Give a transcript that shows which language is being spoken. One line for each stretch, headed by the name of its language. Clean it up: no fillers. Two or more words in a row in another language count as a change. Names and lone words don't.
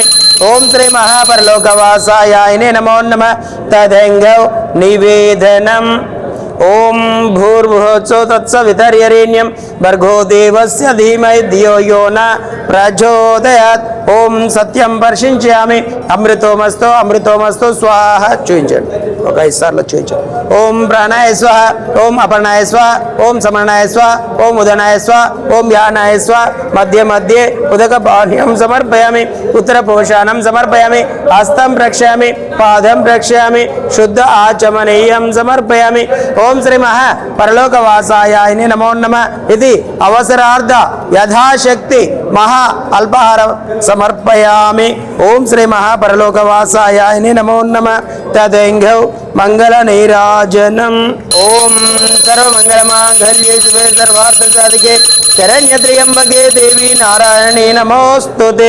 Sanskrit: ओम श्री महापरलोकवासाय नमो नमः। तदेंघौ निवेदनम् ओम भूर्भुवस्सुः तत्सवितर्वरेण्यं भर्गो देवस्य धीमहि धियो यो न प्रचोदयात्। ओम सत्यं वर्षिంచామి। అమృతోమస్తు అమృతోమస్తు స్వాహ
Telugu: చూయించండి ఒక 5 సార్లు చూయించండి।
Sanskrit: ఓం ప్రాణాయ స్వాహ ఓం అపర్ణాయ స్వాహ ఓం సమర్ణాయ స్వాహ ఓం ఉదనాయ స్వాహ ఓం యానాయ స్వాహ మధ్య మధ్య ఉదక పానీయం సమర్పయామి। ఉత్తర పోషాణం సమర్పయామి। హస్తం ప్రక్షామి పాదం ప్రక్షామి శుద్ధ ఆచమనీయం సమర్పయామి। ओम श्री महापरलोकवासाय नमो नमः। इति अवसरार्थ यथाशक्ति महा अल्पाहार समर्पयामि। ओम श्री महापरलोकवासाय नमो नमः। तदेंघौ मंगल नीराजनम् ओम सर्वमंगलमांगल्ये शिवे सर्वार्थसाधिके शरण्ये त्र्यंबके देवी नारायणी नमोस्तुते।